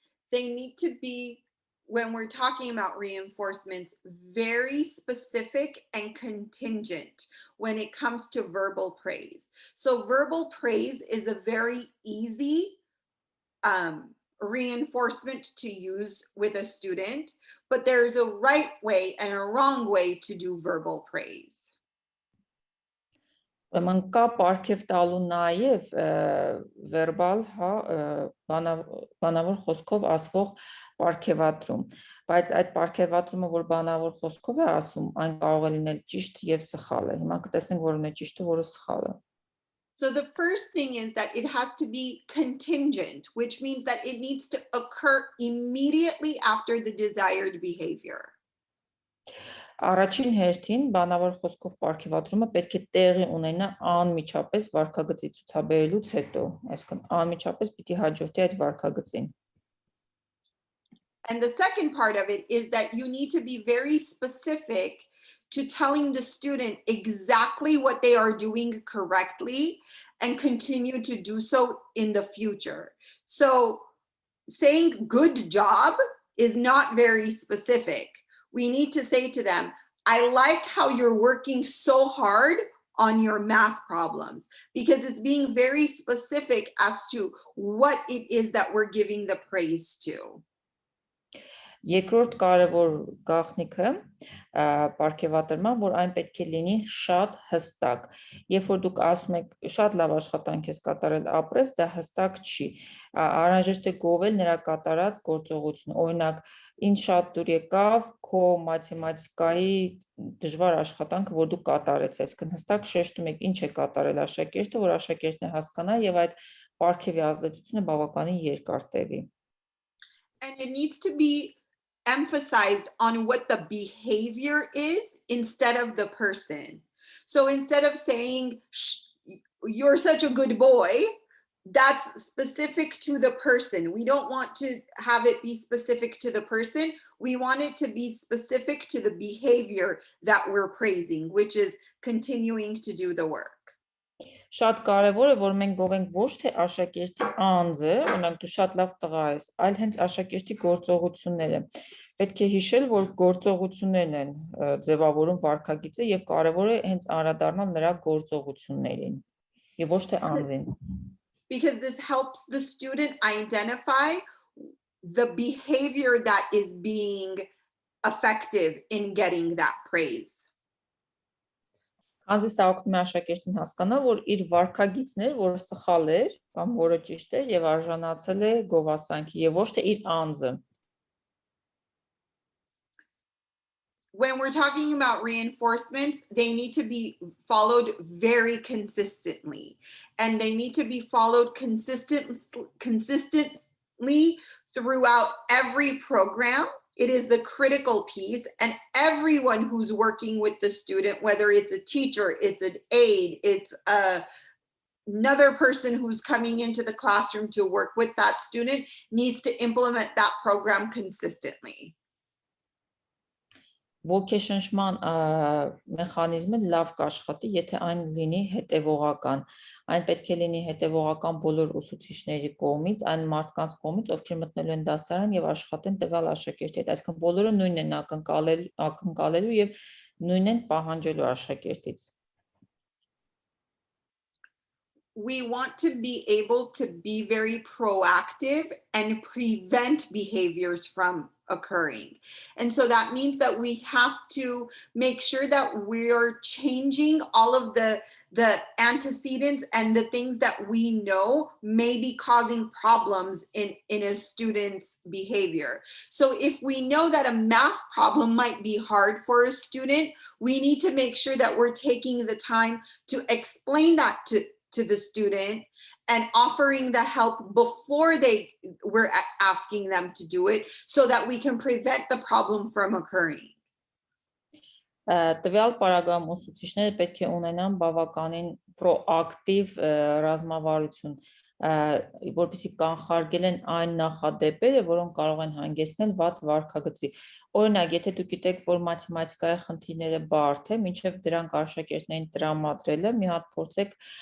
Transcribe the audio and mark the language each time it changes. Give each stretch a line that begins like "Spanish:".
English: They need to be, when we're talking about reinforcements, very specific and contingent when it comes to verbal praise. So verbal praise is a very easy reinforcement to use with a student, but there's a right way and a wrong way to do verbal praise.
Armenian: Ուրեմն կա պարգև տալու նաև վերբալ, բանավոր խոսքով ասվող պարգևատրում, բայց այդ պարգևատրումը, որ բանավոր խոսքով է ասում, այն կարող է լինել ճիշտ եւ սխալ է։ Հիմա կտեսնենք որն է ճիշտը, որը սխալը։
English: So the first thing is that it has to be contingent, which means that it needs to occur immediately after the desired behavior.
Armenian: Առաջին հերթին բանավոր խոսքով պարգևատրումը պետք է տեղի ունենա անմիջապես վարքագծի ցուցաբերելուց հետո, այսինքն անմիջապես պիտի հաջորդի այդ վարքագծին։
English: And the second part of it is that you need to be very specific to telling the student exactly what they are doing correctly and continue to do so in the future. So saying good job is not very specific. We need to say to them, I like how you're working so hard on your math problems, because it's being very specific as to what it is that we're giving the praise to.
Armenian: Երկրորդ կարևոր գաղտնիքը պարգևատրման, որ այն պետք է լինի շատ հստակ։ Երբ որ դուք ասում եք շատ լավ աշխատանք ես կատարել ապրես, դա հստակ չի։ Անհրաժեշտ է գովել նրա կատարած գործողությունը։ Օրինակ, ինչ շատ դուր եկավ քո մաթեմատիկայի դժվար աշխատանքը, որ դու կատարեց, այսինքն հստակ շեշտում եք ինչ է կատարել աշակերտը, որ աշակերտն է հասկանա եւ այդ պարգևի ազդեցությունը բավականին երկար տևի։
English: And it needs to be emphasized on what the behavior is instead of the person. So instead of saying, you're such a good boy, that's specific to the person. We don't want to have it be specific to the person. We want it to be specific to the behavior that we're praising, which is continuing to do the work.
Armenian: Շատ կարևոր է, որ մենք գովենք ոչ թե աշակերտի անձը, օրինակ դու շատ լավ տղա ես, այլ հենց աշակերտի գործողությունները։ Պետք է հիշել, որ գործողություններն են ձևավորում վարքագիծը եւ կարևոր է հենց անդրադառնալ նրա գործողություններին եւ ոչ թե անձին։
English: Because this helps the student identify the behavior that is being effective in getting that praise.
Armenian: Քանզի սա օգնում է աշակերտին հասկանալ, որ իր վարքագիծն էր, որը սխալ էր, կամ որը ճիշտ էր եւ արժանացել է գովասանքի եւ ոչ թե իր անձը։
English: When we're talking about reinforcements, they need to be followed very consistently, and they need to be followed consistently throughout every program. It is the critical piece, and everyone who's working with the student, whether it's a teacher, it's an aide, it's another person who's coming into the classroom to work with that student, needs to implement that program consistently.
Armenian: Ոգեշնչման մեխանիզմը լավ կաշխատի, եթե այն լինի հետևողական։ Այն պետք է լինի հետևողական բոլոր ուսուցիչների կողմից, այն մարդկանց կողմից, ովքեր մտնելու են դասարան եւ աշխատեն տվյալ աշակերտի հետ, այսինքն բոլորը նույնն են ակնկալելու եւ նույնն են պահանջելու աշակերտից։
English: We want to be able to be very proactive and prevent behaviors from occurring. And so that means that we have to make sure that we're changing all of the antecedents and the things that we know may be causing problems in a student's behavior. So if we know that a math problem might be hard for a student, we need to make sure that we're taking the time to explain that to the student and offering the help before we're asking them to do it, so that we can prevent the problem from occurring.
Armenian: Տվյալ պարագայում ուսուցիչները պետք է ունենան բավականին պրոակտիվ ռազմավարություն, որպեսզի կանխարգելեն այն նախադեպերը, որոնք կարող են հանգեցնել վատ վարքագծի։ Օրինակ, եթե դուք գիտեք, որ մաթեմատիկայի խնդիրները բարդ է, մինչև դրանք աշակերտներին տրամադրելը, մի հատ փորձեք